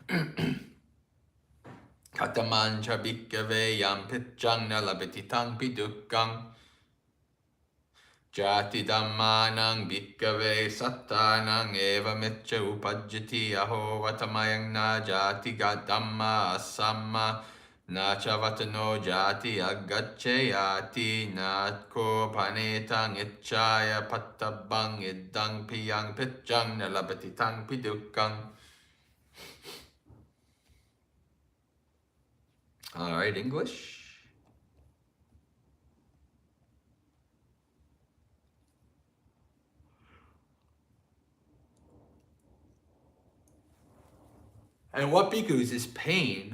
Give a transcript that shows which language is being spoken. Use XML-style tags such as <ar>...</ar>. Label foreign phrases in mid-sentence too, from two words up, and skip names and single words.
<pi>Katamancha bhikkave yam pitchang na labati tangpi dukkang Jati dhammanang bhikkave sattanang eva mitcha upajjati aho vatamayang na jati dhamma asamma Na chavatano jati agacchayati natko panetang itchaya pattabang iddang piyang pitjang nalabati pidukkang.</pi> <en>All right, English. And what bhikkhus is pain?</en>